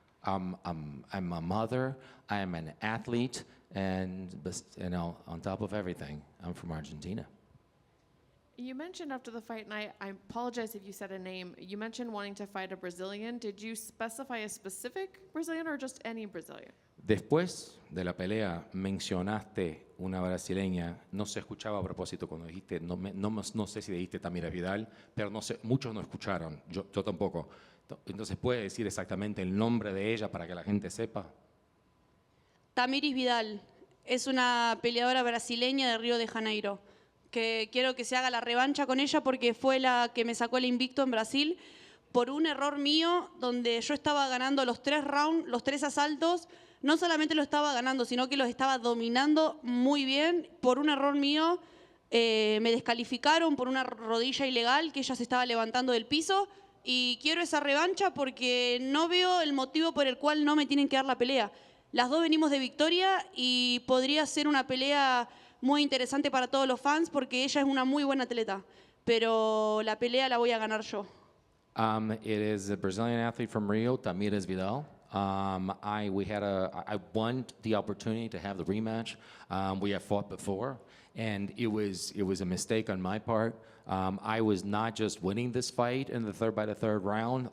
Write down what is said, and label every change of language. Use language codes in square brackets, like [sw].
[en] I'm a mother, I am an athlete, and you know, on top of everything, I'm from Argentina. You mentioned after the fight, and I apologize if you said a name, you mentioned wanting to fight a Brazilian. Did you specify a specific Brazilian or just any Brazilian? [es] Después de la pelea mencionaste una brasileña, no se escuchaba a propósito cuando dijiste, no sé si dijiste Tamira Vidal, pero no sé, muchos no escucharon, yo tampoco. Entonces, ¿puede decir exactamente el nombre de ella para que la gente sepa? Tamiris Vidal es una peleadora brasileña de Río de Janeiro, que quiero que se haga la revancha con ella porque fue la que me sacó el invicto en Brasil por un error mío donde yo estaba ganando los 3 rounds, los 3 asaltos. No solamente lo estaba ganando, sino que los estaba dominando muy bien. Por un error mío me descalificaron por una rodilla ilegal que ella se estaba levantando del piso y quiero esa revancha porque no veo el motivo por el cual no me tienen que dar la pelea. Las dos venimos de victoria y podría ser una pelea muy interesante para todos los fans porque ella es una muy buena atleta, pero la pelea la voy a ganar yo. [en] It is a Brazilian athlete from Rio, Tamires Vidal. I won the opportunity to have the rematch. We have fought before, and it was a mistake on my part. I was not just winning this fight in by the third round.